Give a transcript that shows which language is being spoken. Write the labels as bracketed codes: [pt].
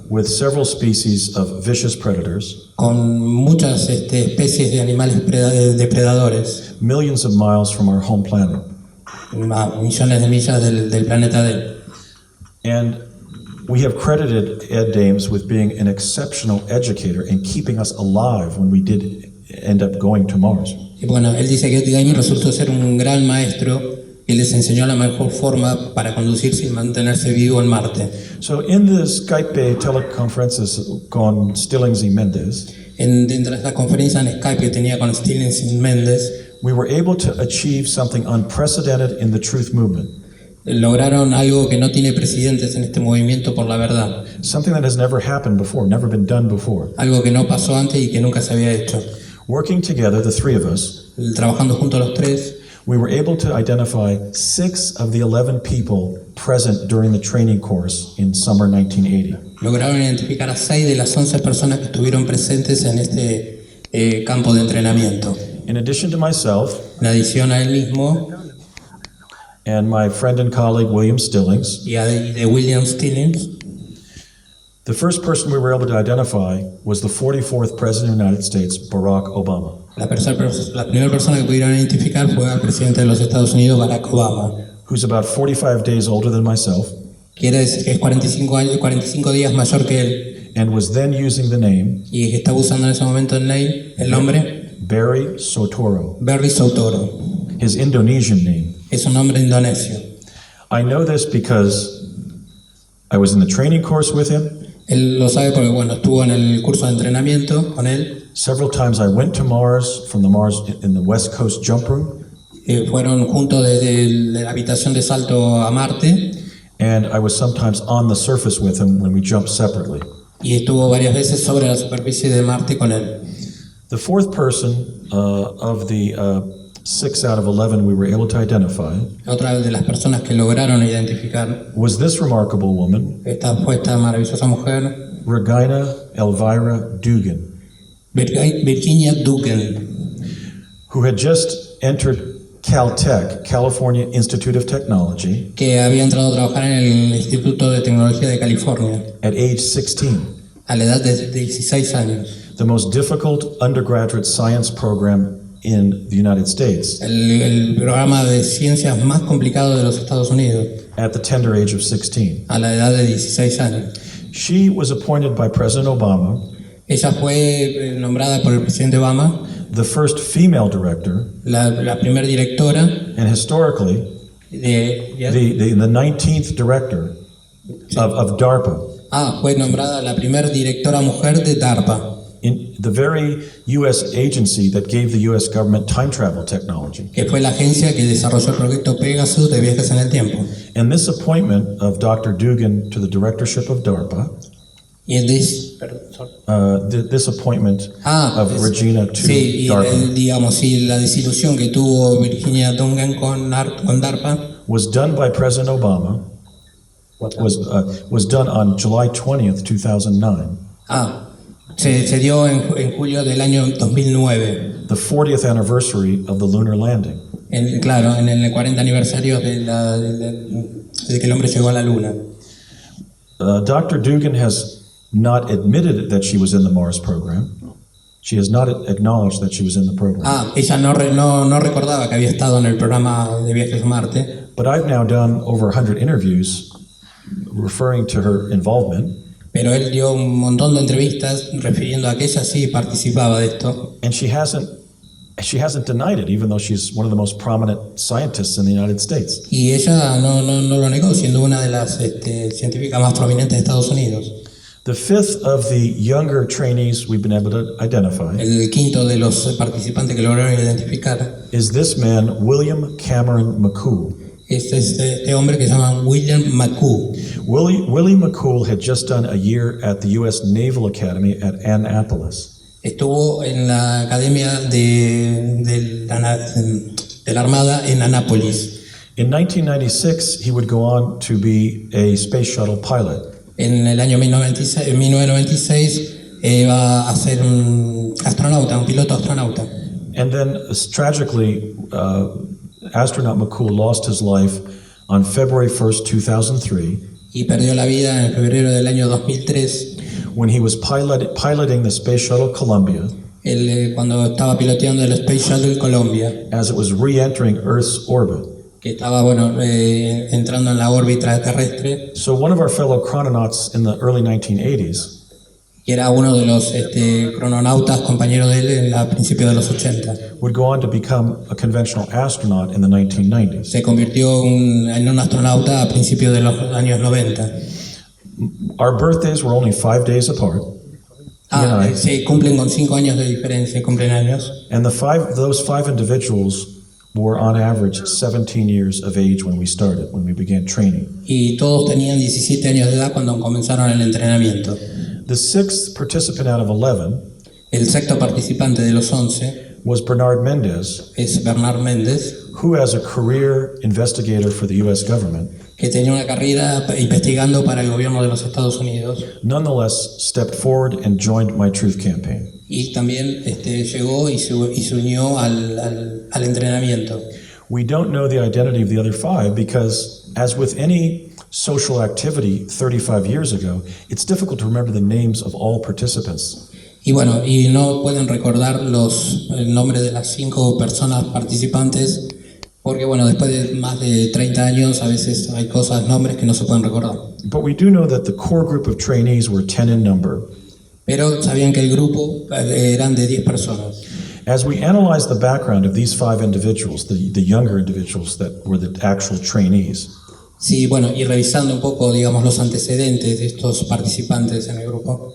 [en] with several species of vicious predators, [es] con muchas especies de animales depredadores, [en] millions of miles from our home planet. [es] a millones de millas del planeta de él. [en] And we have credited Ed Dames with being an exceptional educator and keeping us alive when we did end up going to Mars. [es] Y bueno, él dice que Ed Dames resultó ser un gran maestro que les enseñó la mejor forma para conducirse y mantenerse vivo en Marte. [en] So in the Skype teleconferences [es] con Stillings y Mendes, Dentro de esta conferencia en Skype que tenía con Stillings y Mendes, [en] we were able to achieve something unprecedented in the truth movement, [es] lograron algo que no tiene precedentes en este movimiento por la verdad, [en] something that has never happened before, never been done before. [es] algo que no pasó antes y que nunca se había hecho. [en] Working together, the three of us, [es] Trabajando juntos los tres, [en] we were able to identify 6 of the 11 people present during the training course in summer 1980. [es] lograron identificar a 6 de las 11 personas que estuvieron presentes en este campo de entrenamiento. [en] In addition to myself [es] En adición a él mismo [en] and my friend and colleague William Stillings, [es] y de William Stillings, [en] the first person we were able to identify was the 44th President of the United States, Barack Obama, [es] la primera persona que pudieron identificar fue al presidente de los Estados Unidos, Barack Obama. [en] who's about 45 days older than myself, [es] Quiere decir que es 45 días mayor que él [en] and was then using the name [es] y que estaba usando en ese momento el nombre [en] Barry Sotoro, [es] Barry Sotoro. [en] his Indonesian name. [es] Es un nombre indonesio. [en] I know this because I was in the training course with him. [es] Él lo sabe porque, bueno, estuvo en el curso de entrenamiento con él. [en] Several times I went to Mars from the Mars in the West Coast jump room, [es] Fueron juntos desde la habitación de salto a Marte [en] and I was sometimes on the surface with him when we jumped separately. [es] y estuvo varias veces sobre la superficie de Marte con él. [en] The fourth person of the 6 out of 11 we were able to identify [es] Otra de las personas que lograron identificar [en] was this remarkable woman, [es] fue esta maravillosa mujer, [en] Regina Elvira Dugan, [es] Virginia Dugan, [en] who had just entered Caltech, California Institute of Technology, [es] que había entrado a trabajar en el Instituto de Tecnología de California [en] at age 16, [es] a la edad de 16 años. [en] the most difficult undergraduate science program in the United States, [es] El programa de ciencias más complicado de los Estados Unidos [en] at the tender age of 16. [es] a la edad de 16 años. [en] She was appointed by President Obama [es] Ella fue nombrada por el presidente Obama [en] the first female director, [es] la primera directora [en] and historically, the 19th director of DARPA, [es] fue nombrada la primera directora mujer de DARPA, [en] in the very U.S. agency that gave the U.S. government time travel technology. [es] que fue la agencia que desarrolló el proyecto Pegasus de viajes en el tiempo. [en] And this appointment of Dr. Dugan to the directorship of DARPA, [es] Y en [en] this appointment of Regina to [es] sí, y [en] DARPA [es] digamos, sí, la desilusión que tuvo Virginia Dugan con DARPA [en] was done by President Obama, was done on July 20th, 2009, [es] se dio en julio del año 2009, [en] the 40th anniversary of the lunar landing. [es] claro, en el 40 aniversario de que el hombre llegó a la luna. [en] Dr. Dugan has not admitted that she was in the Mars program. She has not acknowledged that she was in the program. [es] Ella no recordaba que había estado en el programa de viajes a Marte, [en] But I've now done over 100 interviews referring to her involvement, [es] pero él dio un montón de entrevistas refiriendo a que ella sí participaba de esto. [en] and she hasn't denied it, even though she's one of the most prominent scientists in the United States. [es] Y ella no lo negó, siendo una de las científicas más prominentes de Estados Unidos. [en] The fifth of the younger trainees we've been able to identify [es] El quinto de los participantes que lograron identificar [en] is this man, William Cameron McCool. [es] es este hombre que se llama William McCool. [en] Willie McCool had just done a year at the U.S. Naval Academy at Annapolis. [es] Estuvo en la Academia de la Armada en Annapolis. [en] In 1996, he would go on to be a space shuttle pilot. [es] En el año 1996 va a ser un astronauta, un piloto astronauta. [en] And then, tragically, astronaut McCool lost his life on February 1st, 2003, [es] Y perdió la vida en febrero del año 2003, [en] when he was piloting the Space Shuttle Columbia [es] cuando estaba piloteando el Space Shuttle Columbia, [en] as it was re-entering Earth's orbit. [es] que estaba entrando en la órbita terrestre, [en] So one of our fellow chrononauts in the early 1980s [es] que era uno de los crononautas compañeros de él a principios de los 80. [en] would go on to become a conventional astronaut in the 1990s. [es] Se convirtió en un astronauta a principios de los años 90. [en] Our birthdays were only 5 days apart, he and I, [es] Se cumplen con 5 años de diferencia, cumplen años. [en] and those five individuals were on average 17 years of age when we began training. [es] Y todos tenían 17 años de edad cuando comenzaron el entrenamiento. [en] The sixth participant out of 11 [es] El sexto participante de los 11 [en] was Bernard Mendez, [es] es Bernard Méndez, [en] who, as a career investigator for the U.S. government, [es] que tenía una carrera investigando para el gobierno de los Estados Unidos [en] nonetheless stepped forward and joined my Truth Campaign. [es] y también llegó y se unió al entrenamiento. [en] We don't know the identity of the other five because, as with any social activity 35 years ago, it's difficult to remember the names of all participants. [es] Y bueno, y no pueden recordar el nombre de las 5 personas participantes porque bueno, después de más de 30 años a veces hay nombres que no se pueden recordar. [en] But we do know that the core group of trainees were 10 in number. [es] Pero sabían que el grupo eran de 10 personas. [en] As we analyze the background of these five individuals, the younger individuals that were the actual trainees, [es] Sí, bueno, y revisando un poco, digamos, los antecedentes de estos participantes en el grupo,